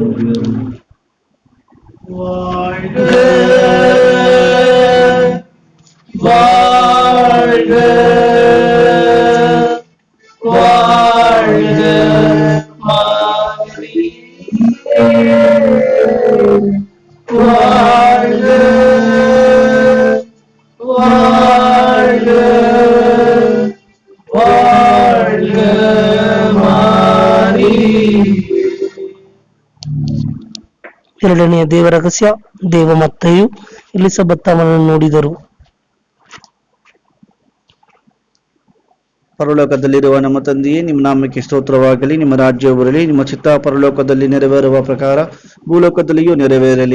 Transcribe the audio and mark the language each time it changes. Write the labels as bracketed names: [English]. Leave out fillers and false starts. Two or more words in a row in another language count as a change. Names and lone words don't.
[Tamil] வாழ்க வாழ்க வாழ்க மாரியே, வாழ்க வாழ்க வாழ்க மாரியே. [Kannada] ಎರಡನೆಯ ದೇವ ರಹಸ್ಯ, ದೇವ ಮತ್ತೆಯು ಎಲಿಸಬೆತ್ ಅವನನ್ನು ನೋಡಿದರು. ಪರಲೋಕದಲ್ಲಿರುವ ನಮ್ಮ ತಂದೆಯೇ, ನಿಮ್ಮ ನಾಮಕ್ಕೆ ಸ್ತೋತ್ರವಾಗಲಿ. ನಿಮ್ಮ ರಾಜ್ಯವು ಬರಲಿ. ನಿಮ್ಮ ಚಿತ್ತ ಪರಲೋಕದಲ್ಲಿ ನೆರವೇರುವ ಪ್ರಕಾರ ಭೂಲೋಕದಲ್ಲಿಯೂ ನೆರವೇರಲಿ.